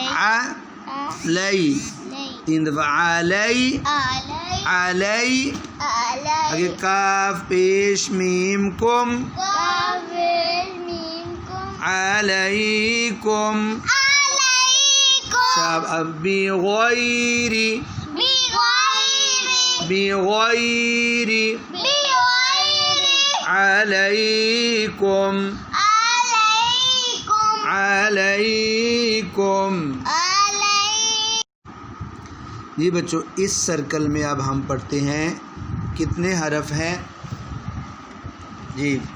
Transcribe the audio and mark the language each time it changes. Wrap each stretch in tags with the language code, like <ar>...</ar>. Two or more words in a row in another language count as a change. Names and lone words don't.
<ar>ع لئی. لئی. 3 دفعہ علی، علی، علی. علی.</ar> <ur>آگے کاف پیش میم کم، کاف میم کم،</ur> <ar>علیکم. علیکم. اب بی غیری، بی غیری، بی غیری، بی غیری، علیکم، علیکم، علیکم. علی.</ar> <ur>جی بچوں اس سرکل میں اب ہم پڑھتے ہیں کتنے حرف ہیں؟ جی</ur>